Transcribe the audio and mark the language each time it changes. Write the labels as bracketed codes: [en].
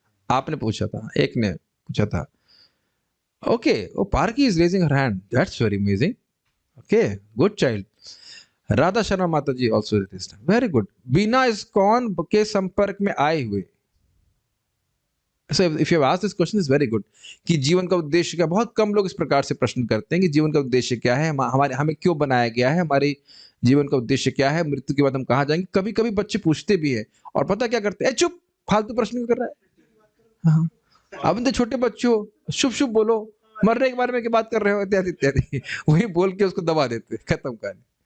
[hi] आपने पूछा था, एक ने पूछा था। [en] Okay, ओ पार्की is raising her hand, that's very amazing. Okay, good child. Radha Sharma माता ji also, very good. [hi] बिना इस्कॉन के संपर्क में आए हुए। [en] So if you have asked this question, is very good [hi] कि जीवन का उद्देश्य क्या। बहुत कम लोग इस प्रकार से प्रश्न करते हैं कि जीवन का उद्देश्य क्या है, हमारे हमें क्यों बनाया गया है, हमारे जीवन का उद्देश्य क्या है, मृत्यु के बाद हम कहाँ जाएंगे। कभी कभी बच्चे पूछते भी है और पता क्या करते हैं, चुप, फालतू प्रश्न क्यों कर रहा है। हाँ, अब तो छोटे बच्चों, शुभ शुभ बोलो, मरने के बारे में क्या बात कर रहे हो, इत्यादि इत्यादि वही बोल के उसको दबा देते, खत्म कहानी।